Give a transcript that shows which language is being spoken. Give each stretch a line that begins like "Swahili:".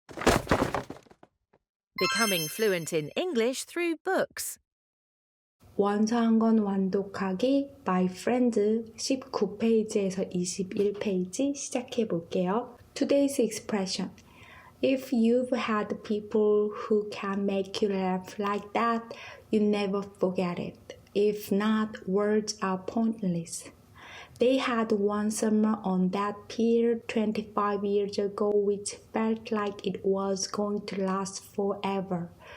English: Becoming fluent in English through books.
Korean: 원서한 권 완독하기 My Friends 19페이지에서 21페이지 시작해 볼게요.
English: Today's expression. If you've had people who can make you laugh like that, you never forget it. If not, words are pointless. They had one summer on that pier 25 years ago which felt like it was going to last forever.